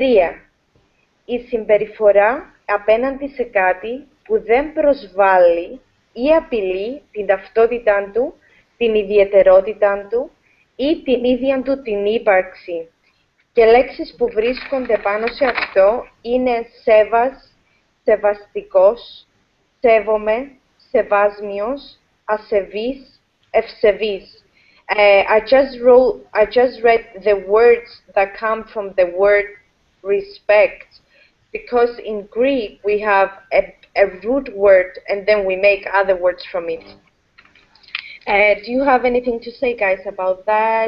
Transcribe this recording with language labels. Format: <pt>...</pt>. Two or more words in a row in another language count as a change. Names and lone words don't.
<el>Η συμπεριφορά απέναντι σε κάτι που δεν προσβάλλει ή απειλεί την ταυτότητά του, την ιδιαιτερότητά του ή την ίδια του την ύπαρξη. Και λέξεις που βρίσκονται πάνω σε αυτό είναι σέβας, σεβαστικός, σέβομαι, σεβάσμιος, ασεβής, ευσεβής.</el> <en>I just read the words that come from the word respect, because in Greek we have a root word and then we make other words from it. Do you have anything to say, guys, about that?</en>